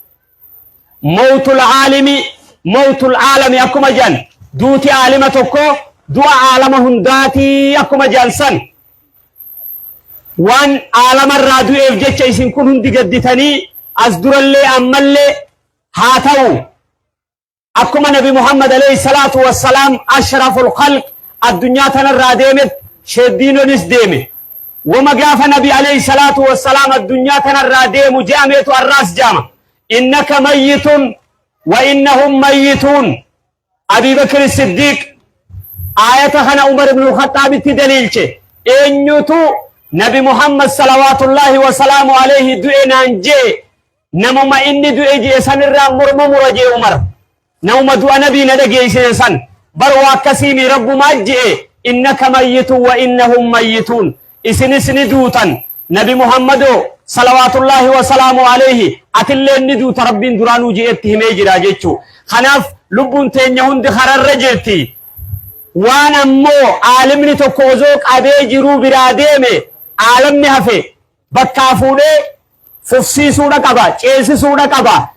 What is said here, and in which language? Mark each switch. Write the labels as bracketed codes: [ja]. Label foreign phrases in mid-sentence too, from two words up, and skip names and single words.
[ar] موت العالم [om] akkuma jedhan duuti aalima tokko du'a aalama hundaatii akkuma jedhan san waan aalamarraa du'eef jecha isin kun hundi gadditanii as durallee ammallee haa ta'u akkuma nabi Muhammad [ar] عليه الصلاة والسلام أشرف الخلق [om] addunyaa tanarraa deemet sheddiinonis deeme wama gaafa nabi [ar] عليه الصلاة والسلام [om] addunyaa tanarraa deemu je'ameetu arraas jaama [ar] إنك ميت وإنهم [om] mayyitun Abi Bakr Siddiq ayata kana Umar ibn al-Khattab itti daliilche eenyutu nabi Muhammad [ar] صلوات الله وسلامه عليه [om] du'e naan jee namuma inni du'e jee sanirraa morma mura jee Umar namuma du'a nabii na dhageessise san bar waa akkasiimi rabbumaa jee [ar] إنك ميت وإنهم ميتون [om] isinis ni duutan nabi Muhammado [ar] صلوات الله وسلامه عليه [om] atillee ni duuta rabbiin duraanuu jeetti himee jira jechuu kanaaf lubbuun teenya hundi kararra jirti waan ammoo aalimni tokko osoo qabee jiruu biraa deeme aalamni hafe bakkaa fuudhee fufsiisuudha qaba ceesisuudha qaba